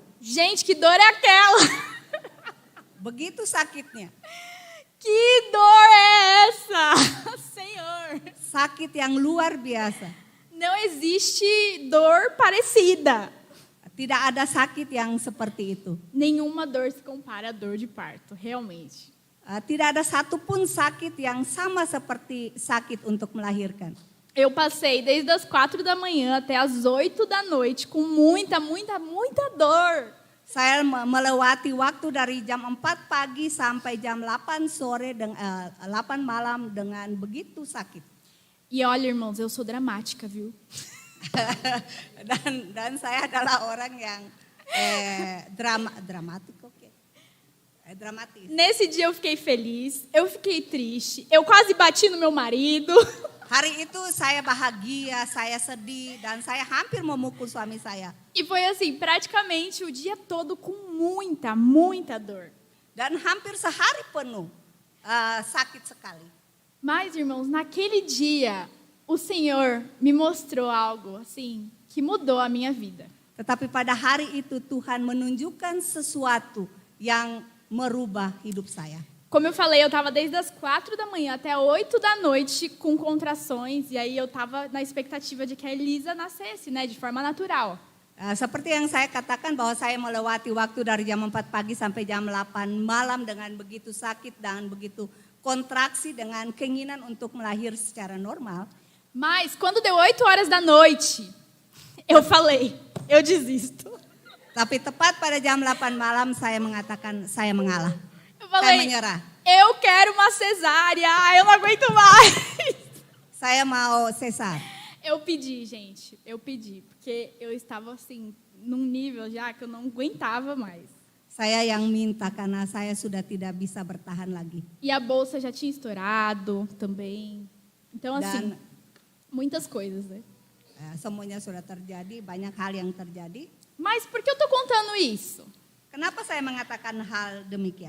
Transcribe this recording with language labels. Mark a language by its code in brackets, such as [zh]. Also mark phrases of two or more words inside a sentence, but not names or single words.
[pt] Gente, que dor é aquela? [id] Begitu sakitnya. [pt] Que dor é essa? Senhor. [id] Sakit yang luar biasa. [pt] Não existe dor parecida. [id] Tidak ada sakit yang seperti itu. [pt] Nenhuma dor se compara à dor de parto, realmente. [id] Tidak ada satupun sakit yang sama seperti sakit untuk melahirkan. [pt] Eu passei desde as 4 da manhã até as 8 da noite com muita dor. [id] Saya melewati waktu dari jam 4 pagi sampai jam 8 sore 8 malam dengan begitu sakit. [pt] E olha, irmãos, eu sou dramática, viu? [id] dan saya adalah orang yang dramatik, oke. Dramatis. [pt] Nesse dia eu fiquei feliz, eu fiquei triste, eu quase bati no meu marido. [id] Hari itu saya bahagia, saya sedih, dan saya hampir memukul suami saya. [pt] E foi assim, praticamente o dia todo com muita dor. [id] Dan hampir sehari penuh sakit sekali. [pt] Mas, irmãos, naquele dia, o Senhor me mostrou algo assim, que mudou a minha vida. [id] Tetapi pada hari itu Tuhan menunjukkan sesuatu yang merubah hidup saya. [pt] Como eu falei, eu estava desde as 4 da manhã até 8 da noite com contrações. E aí eu estava na expectativa de que a Elisa nascesse, né, de forma natural. [id] Seperti yang saya katakan bahwa saya melewati waktu dari jam 4 pagi sampai jam 8 malam dengan begitu sakit dan begitu kontraksi dengan keinginan untuk melahir secara normal. [pt] Mas quando deu 8 horas da noite, eu falei, eu desisto. [id] Tapi tepat pada jam 8 malam saya mengatakan saya mengalah. [pt] Eu falei, eu quero uma cesárea, eu não aguento mais. [id] Saya mau sesar. [pt] Eu pedi, gente, porque eu estava assim, num nível já que eu não aguentava mais. [id] Saya yang minta karena saya sudah tidak bisa bertahan lagi. [pt] E a bolsa já tinha estourado também. Então, assim, muitas coisas, né? [id] Semuanya sudah terjadi, banyak hal yang terjadi. [pt] Mas por que eu estou contando isso? [id] Kenapa saya mengatakan hal demikian?